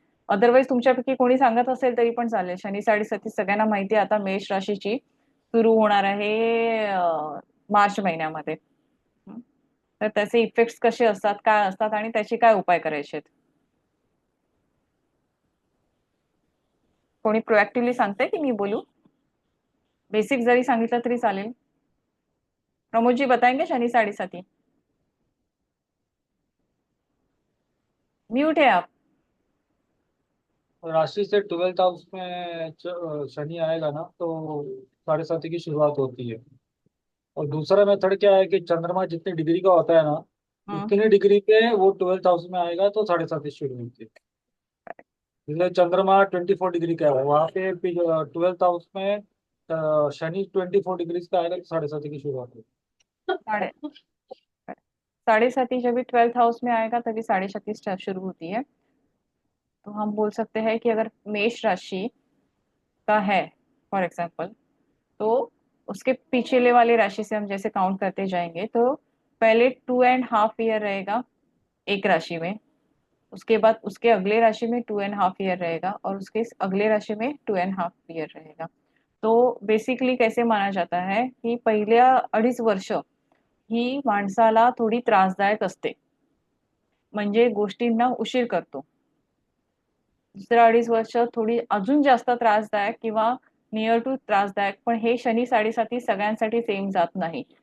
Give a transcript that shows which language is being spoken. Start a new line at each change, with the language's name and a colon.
Marathi: Otherwise तुमच्यापैकी कोणी सांगत असेल तरी पण चालेल। शनी साडेसाती सगळ्यांना माहिती आहे आता मेष राशीची सुरू होणार आहे मार्च महिन्यामध्ये। हं. तर त्याचे इफेक्ट्स कसे असतात, काय असतात आणि त्याचे काय उपाय करायचे आहेत? कोणी प्रोएक्टिव्हली सांगते की मी बोलू? बेसिक जरी सांगितलं तरी चालेल।
Hindi: प्रमोद जी बताएंगे शनि साडेसाती? म्यूट है आप। राशि से 12th हाउस में शनि आएगा ना तो साढ़े साथी की शुरुआत होती है। और दूसरा मेथड क्या है कि चंद्रमा जितनी डिग्री का होता है ना, हम्म। उतनी डिग्री पे वो 12th हाउस में आएगा तो साढ़े साथी शुरू होती है। जैसे चंद्रमा 24 डिग्री का है, वहाँ पे 12th हाउस में शनि 24 डिग्री का आएगा तो साढ़े साथी की शुरुआत होगी। साढ़े साढ़े साती जब भी 12th हाउस में आएगा तभी साढ़े साती शुरू होती है। तो हम बोल सकते हैं कि अगर मेष राशि का है फॉर एग्जाम्पल, तो उसके पिछले वाली राशि से हम जैसे काउंट करते जाएंगे तो पहले 2.5 ईयर रहेगा एक राशि में, उसके बाद उसके अगले राशि में 2.5 ईयर रहेगा, और उसके अगले राशि में 2.5 ईयर रहेगा। तो बेसिकली कैसे माना जाता है की
Marathi: पहिल्या 2.5 वर्ष ही माणसाला थोडी त्रासदायक असते, म्हणजे गोष्टींना उशीर करतो। दुसऱ्या 2.5 वर्ष थोडी अजून जास्त त्रासदायक किंवा नियर टू त्रासदायक, पण हे शनी साडेसाती सगळ्यांसाठी सेम जात नाही।